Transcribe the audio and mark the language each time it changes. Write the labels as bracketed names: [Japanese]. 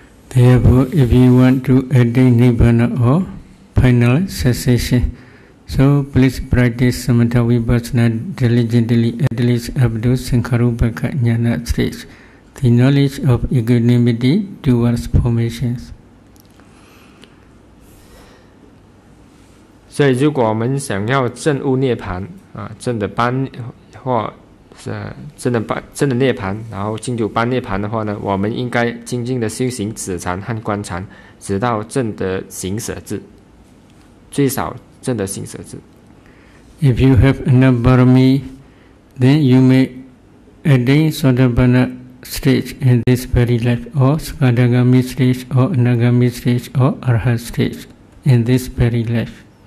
[English] Therefore, if you want to attain Nibbana or final cessation, so please practice Samatha Vipassana diligently, at least up to Sankharuppaka Jnana stage, the knowledge of equanimity towards formations. [Chinese] 所以，如果我们想要证悟涅槃证的般或真的涅槃，然后进入般涅槃的话呢，我们应该精进的修行止禅和观禅，直到证得行舍智，最少证得行舍智。 [English] If you have enough parami, then you may attain Sotapanna stage in this very life, or Sakadagami stage, or Anagami stage, or Arhat stage in this very life.